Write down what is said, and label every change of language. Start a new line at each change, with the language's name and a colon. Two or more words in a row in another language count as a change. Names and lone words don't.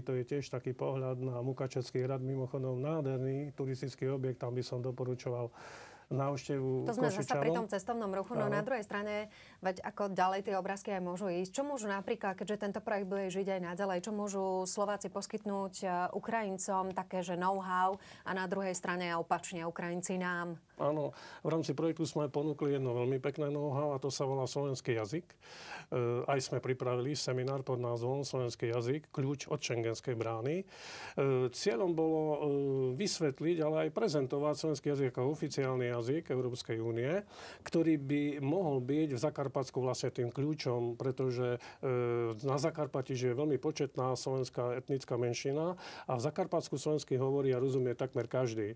Slovak: To je tiež taký pohľad na Mukačevský hrad, mimochodom nádherný turistický objekt, tam by som doporučoval návštevu Košičanom. To sme zase pri tom cestovnom ruchu, no na druhej strane, veď ako ďalej tie obrázky aj môžu ísť. Čo môžu napríklad, keďže tento projekt bude žiť aj naďalej, čo môžu Slováci poskytnúť Ukrajincom, také, že know-how, a na druhej strane opačne Ukrajinci nám? Áno, v rámci projektu sme ponúkli jedno veľmi pekné know-how, a to sa volá slovenský jazyk. Aj sme pripravili seminár pod názvom Slovenský jazyk, kľúč od Schengenskej brány. Cieľom bolo vysvetliť, ale aj prezentovať slovenský jazyk ako oficiálny jazyk Európskej únie, ktorý by mohol byť v Zakarpatsku vlastne tým kľúčom, pretože na Zakarpati žije veľmi početná slovenská etnická menšina a v Zakarpatsku slovensky hovorí a rozumie takmer každý.